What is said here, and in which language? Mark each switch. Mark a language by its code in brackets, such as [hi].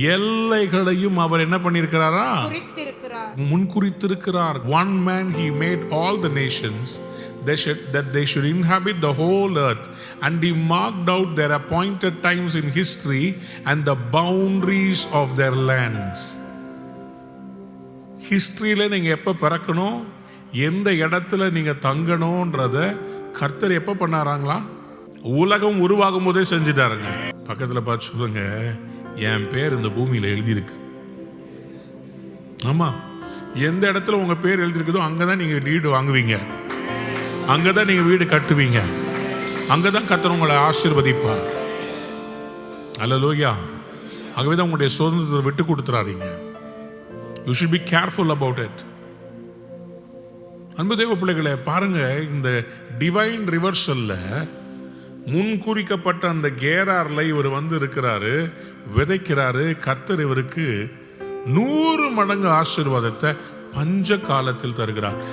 [ta] எல்லைகளையும் அவர் என்ன பண்ணியிருக்கிறாரா? முன் குறித்திருக்கிறார். [en] One man he made all the nations that they should inhabit the whole earth, and he marked out their appointed times in history and the boundaries of their lands. [ta] ஹிஸ்டரியில நீங்க எப்ப பிறக்கணும், எந்த இடத்துல நீங்க தங்கணும்ன்றத கர்த்தர் எப்ப பண்ணாராங்களா? உலகம் உருவாகும் போதே செஞ்சுட்டாருங்க. பக்கத்துல பார்த்து சொல்லுங்க, என் பேர் இந்த பூமியில எழுதியிருக்கு. ஆமா, எந்த இடத்துல உங்க பேர் எழுதியிருக்குதோ அங்கதான் நீங்க வீடு வாங்குவீங்க, அங்கதான் நீங்க வீடு கட்டுவீங்க, அங்கதான் கர்த்தர் உங்களை ஆசீர்வதிப்பார். அல்லேலூயா. ஆகவேதான் உங்களுடைய சுதந்திரத்தை விட்டு கொடுத்துறாதீங்க. [en] You should be careful about it. [ta] அன்பு தேவ பிள்ளைகளை பாருங்க, இந்த டிவைன் ரிவர்சல்ல முன்குறிக்கப்பட்ட அந்த கேரார்ல இவர் இருக்கிறாரு, விதைக்கிறாரு. கர்த்தர் இவருக்கு 100 மடங்கு ஆசீர்வாதத்தை பஞ்ச காலத்தில் தருகிறார்.